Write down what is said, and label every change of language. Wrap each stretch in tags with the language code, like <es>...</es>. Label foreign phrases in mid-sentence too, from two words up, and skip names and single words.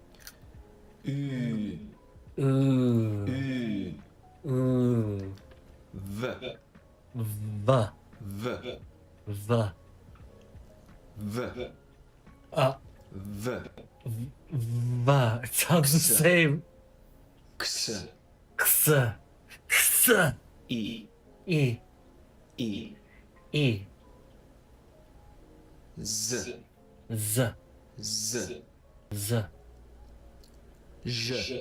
<en>U. U. U. U. V. V. V. V. V. V. V. V. It sounds the same. X. X. X. E. E. E. E. Z. Z. Z. Z. J.</en>